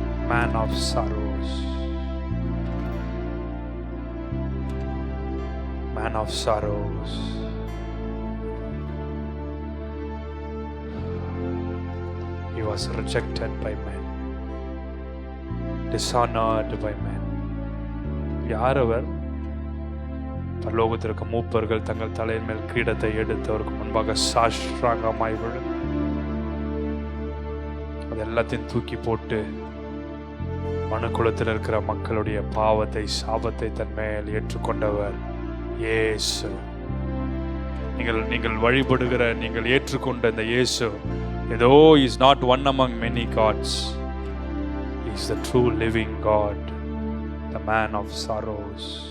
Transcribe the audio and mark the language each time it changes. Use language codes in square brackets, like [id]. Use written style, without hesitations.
[en] Man of sorrows, man of sorrows. He was rejected by men, dishonored by men. [ta] யார் அவர்? பரலோகத்திற்கு மூப்பர்கள் தங்கள் தலையின் மேல் கிரீடத்தை எடுத்து அவருக்கு முன்பாக சாஷ்டாங்கமாய் விழுந்து அது எல்லாத்தையும் தூக்கி போட்டு மனுக்குலத்தில் இருக்கிற மக்களுடைய பாவத்தை சாபத்தை தன் மேல் ஏற்றுக்கொண்டவர் இயேசு. நீங்கள் வழிபடுகிற நீங்கள் ஏற்றுக்கொண்ட இந்த இயேசு ஏதோ [en] Is not one among many gods. He is the true living God, the man of sorrows.